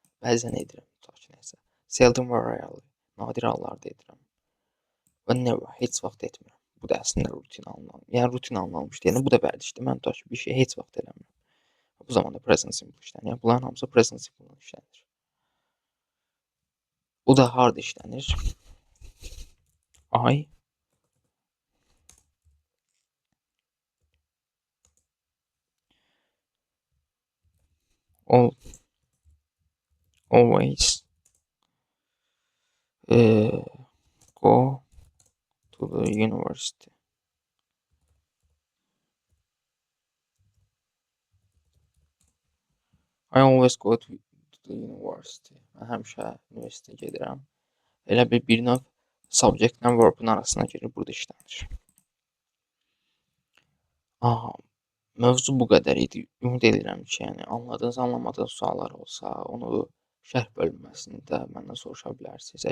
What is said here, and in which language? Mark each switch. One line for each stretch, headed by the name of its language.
Azerbaijani: Bəzən edirəm, tutaq ki, nəsə. Seldom və rarely, nadir hallarda edirəm. Və never, heç vaxt etmirəm. Bu da əslində rutin alınmış. Yəni rutin alınmış deyəndə bu da vərdişdir. Mən tutaq ki, bir şey heç vaxt eləmirəm. Bu zaman da present simple işlənir. Yəni bunların hamısı present simple işlənir. Bu da harda işlənir?
English: I always go to the university. I always go to the university.
Azerbaijani: Mən həmişə universitetə gedirəm. Elə bir növ subject ilə verb'ın arasına girir, burada işlənir. Aha, mövzu bu qədər idi. Ümid edirəm ki, yəni anladığınız, anlamadığınız suallar olsa, onu şərh bölməsində məndən soruşa bilərsiniz.